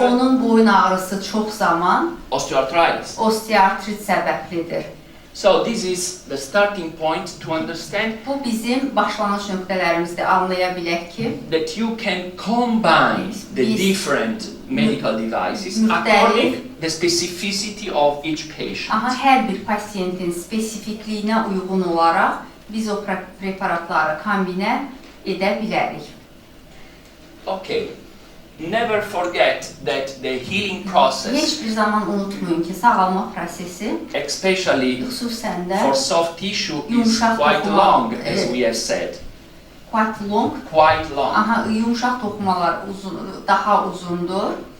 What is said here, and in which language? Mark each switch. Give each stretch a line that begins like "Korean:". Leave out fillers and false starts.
Azerbaijani: onun boyun ağrısı çox zaman
English: osteoarthritis.
Azerbaijani: osteoartrit səbəblidir.
English: So this is the starting point to understand
Azerbaijani: Bu bizim başlanğıc nöqtələrimizdir. Anlaya bilək ki,
English: that you can combine the
Azerbaijani: Biz-
English: different medical devices
Azerbaijani: müxtəlif-
English: according the specificity of each patient.
Azerbaijani: hər bir pasiyentin spesifikliyinə uyğun olaraq biz o preparatları kombinə edə bilərik.
English: Okay. Never forget that the healing process,
Azerbaijani: Heç bir zaman unutmayın ki, sağalma prosesi
English: especially
Azerbaijani: xüsusən də
English: for soft tissue, is
Turkish: Yumuşak
English: quite
Turkish: dokuma.
English: long, as we have said. quite long, Quite long.
Azerbaijani: yumşaq toxumalar daha uzundur.